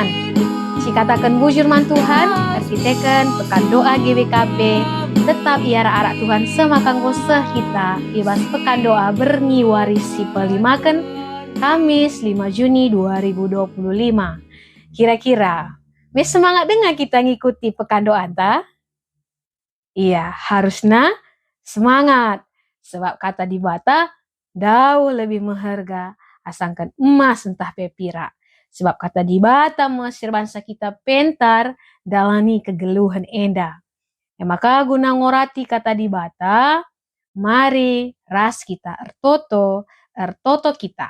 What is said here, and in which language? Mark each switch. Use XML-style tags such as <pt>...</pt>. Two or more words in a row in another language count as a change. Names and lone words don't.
<btx>Cikatakan bujur man Tuhan, ersiteken</btx> <id>pekan doa</id> <btx>GWKP, tetap iara arak Tuhan semakang goseh kita, ibas</btx> <id>pekan doa</id> <btx>berngiwari si pelimaken, Kamis 5 Juni 2025.</btx> <id>Kira-kira, mes semangat dengar kita ngikuti pekan doa ta? Iya, harusnya semangat. Sebab kata di bata, jauh lebih berharga</id> <btx>asangkan emas entah pepira. Sebab kata di bata mesir bangsa kita pentar dalani kegeluhan enda. Maka guna ngorati kata di bata, mari ras kita ertoto kita.</btx>